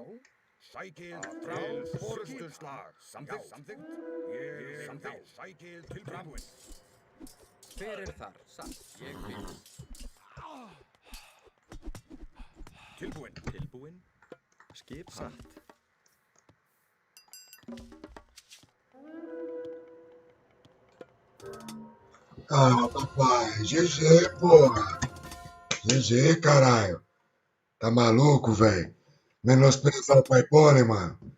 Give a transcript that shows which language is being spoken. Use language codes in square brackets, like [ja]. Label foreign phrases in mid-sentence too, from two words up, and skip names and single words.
[is] Sækið til orðstöðslag. Samþykkt. Ég vil. Sækið tilbúin. Hver þar? Satt. Ég vil. Tilbúin. Tilbúin. Skipan. Satt. [pt] Ah, papai, GG, porra. GG, caralho. Tá maluco, velho? Menosprezar o pai pônei, mano.